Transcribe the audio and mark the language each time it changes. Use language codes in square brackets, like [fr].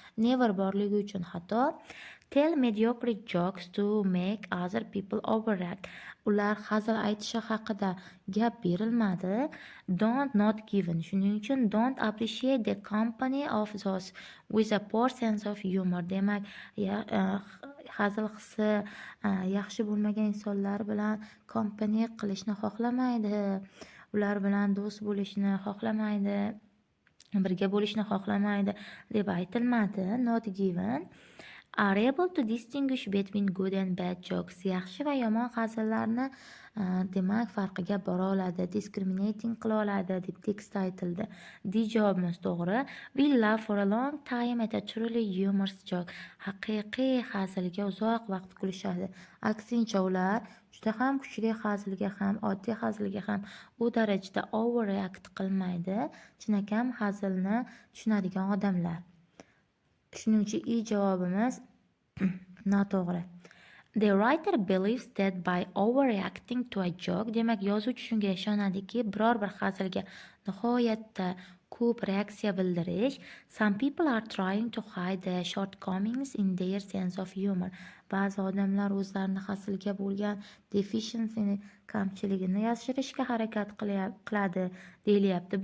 [uz] Never borligi uchun xato. [en] Tell mediocre jokes to make other people overreact. [uz] Ular hazil aytishi haqida gap berilmadi. [en] Don't not given. [uz] Shuning uchun [en] don't appreciate the company of those with a poor sense of humor. [uz] Demak, hazil hissi yaxshi bo'lmagan insonlar bilan kompaniya qilishni xohlamaydi. Ular bilan do'st bo'lishni xohlamaydi. Birga bo'lishni xohlamaydi deb aytilmadi. [en] Not given. Are able to distinguish between good and bad jokes. [uz] Yaxshi va yomon hazillarni demak farqiga bora oladi, discriminating qila oladi deb tekstda aytildi. D javobimiz to'g'ri. [en] We laugh for a long time at a truly humorous joke. [uz] Haqiqiy hazilga uzoq vaqt kulishadi. Aksincha, ular juda ham kuchli hazilga ham, oddiy hazilga ham u darajada overreact qilmaydi. Chinakam hazilni tushunadigan odamlar. Shuning uchun I javobimiz noto'g'ri. [en] The writer believes that by overreacting to a joke, [uz] demak, yozuvchi shunga ishonadiki, biror bir hazilga nihoyatda ko'p reaksiya bildirish, [en] some people are trying to hide the shortcomings in their sense of humor. [uz] Ba'zi odamlar o'zlarini hazilga bo'lgan deficiencyni, kamchiligini yashirishga harakat qiladi deyilyapti.